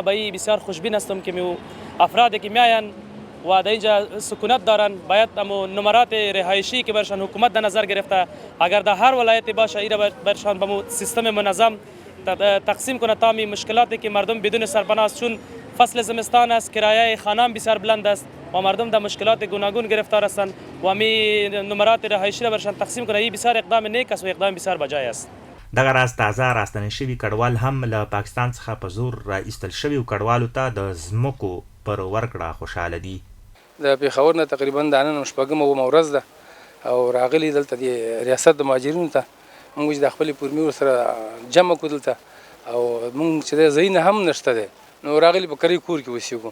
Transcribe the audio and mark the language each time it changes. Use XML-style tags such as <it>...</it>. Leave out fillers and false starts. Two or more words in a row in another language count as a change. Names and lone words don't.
<fa>به این بسیار خوشبین هستم که افرادی که میاین و در اینجا سکونت دارن باید امو نمرات رهایشی که برشان حکومت در نظر گرفته اگر در هر ولایتی باشه ایره برشان به سیستم منظم تقسیم کنه تا می مشکلاتی که مردم بدون سرپناه است، چون فصل زمستان است کرایه خانه بسیار بلند است و مردم در مشکلات گوناگون گرفتار هستند و می نمرات رهایشی را برشان تقسیم کنه. این بسیار اقدام نیک است و اقدام بسیار بجای است.</fa> <ps>دغه راز تازه راستنې شوي کډوال هم له پاکستان څخه په زور را ایستل شویو کډوالو ته د ځمکو پر ورکړه خوشحاله دي. د پېښور نه تقریبا د نن شپږمه اومه ورځ ده او راغلي دلته د ریاست د مهاجرینو ته موږ د خپلې فورمې ورسره جمع کړو دلته او موږ چې د ځای نه هم نشته دی نو راغلي په کرۍ کور کې اوسېږو.</ps>